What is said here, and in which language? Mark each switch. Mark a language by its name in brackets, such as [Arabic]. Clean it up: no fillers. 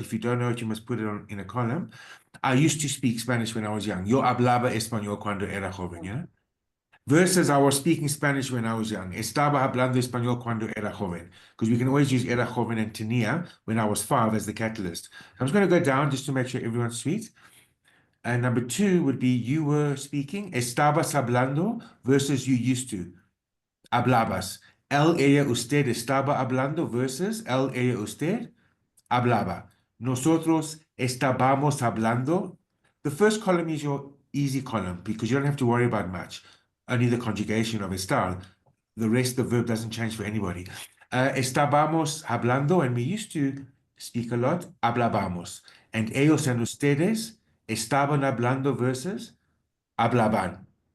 [English] If you don't know it, you must put it in a column. I used to speak Spanish when I was young. [Spanish] Yo hablaba español cuando era joven, [English] you know? Versus I was speaking Spanish when I was young. [Spanish] Estaba hablando español cuando era joven. [English] Because we can always use era joven and tenía when I was 5 as the catalyst. I'm just going to go down just to make sure everyone's sweet. And number 2 would be you were speaking, [Spanish] estabas hablando [English] versus you used to, hablabas. [Spanish] Ella, usted estaba hablando versus ella, usted hablaba. Nosotros estábamos hablando. [English] The first column is your easy column because you don't have to worry about much. Only the conjugation of estar. The rest, the verb doesn't change for anybody. Estábamos hablando, and we used to speak a lot, hablábamos. [Spanish] And ellos and ustedes estaban hablando versus hablaban.